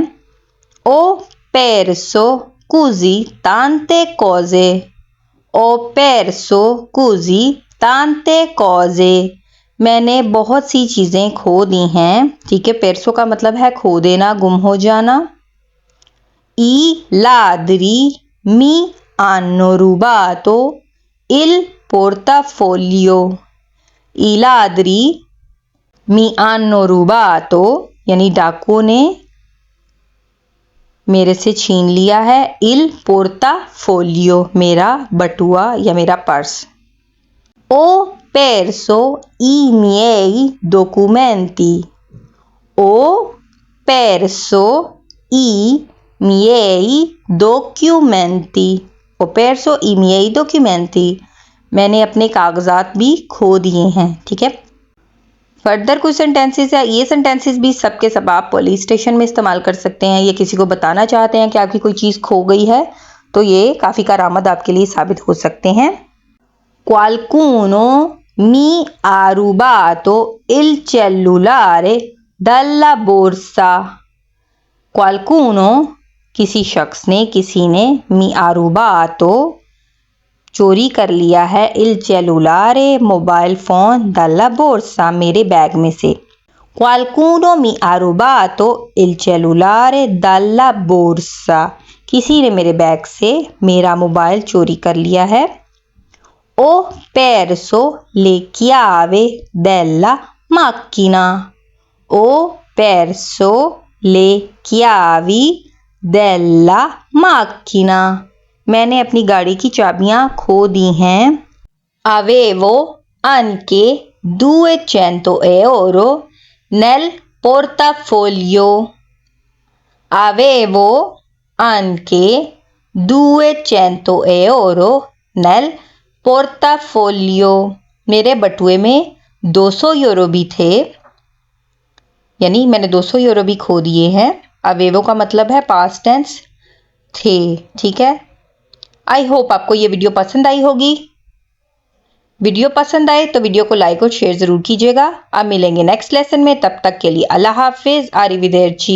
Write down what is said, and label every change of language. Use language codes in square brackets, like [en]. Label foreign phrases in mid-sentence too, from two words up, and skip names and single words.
[it] ho perso così tante cose, ho perso così tante cose, [hi] मैंने बहुत सी चीज़ें खो दी हैं, ठीक है। पेरसो का मतलब है खो देना, गुम हो जाना। [it] i ladri mi hanno rubato il portafoglio, i ladri mi hanno rubato [hi] यानी डाकुओं ने मेरे से छीन लिया है [it] il portafoglio, [hi] मेरा बटुआ या मेरा पर्स। [it] ho perso i miei documenti, ho perso i miei documenti, ho perso i miei documenti, [hi] मैंने अपने कागजात भी खो दिए हैं, ठीक है। फर्दर कुछ सेंटेंसेस है, ये सेंटेंसेस भी सब के सब आप [en] police station [hi] में इस्तेमाल कर सकते हैं। ये किसी को बताना चाहते हैं कि आपकी कोई चीज़ खो गई है तो ये काफ़ी कारआमद आपके लिए साबित हो सकते हैं। [it] Qualcuno mi ha rubato il cellulare dalla borsa, [hi] Qualcuno किसी शख्स ने, किसी ने, [it] mi ha rubato [hi] चोरी कर लिया है, [it] il cellulare [en] mobile phone, [it] dalla borsa [hi] मेरे बैग में से। [it] qualcuno mi ha rubato il cellulare dalla borsa, [hi] किसी ने मेरे बैग से मेरा मोबाइल चोरी कर लिया है। [it] ho perso le chiave della macchina, ho perso le chiavi della macchina, [hi] मैंने अपनी गाड़ी की चाबियां खो दी हैं। [it] Avevo anche 200 euro nel portafoglio, avevo anche 200 euro nel portafoglio, [hi] मेरे बटुए में 200 यूरो भी थे, यानी मैंने 200 यूरो भी खो दिए हैं। अवेवो का मतलब है [en] past tense [hi] थे, ठीक है। [en] I hope [hi] आपको ये वीडियो पसंद आई होगी। वीडियो पसंद आए तो वीडियो को लाइक और शेयर ज़रूर कीजिएगा। अब मिलेंगे [en] next lesson [hi] में, तब तक के लिए अल्लाह हाफिज़।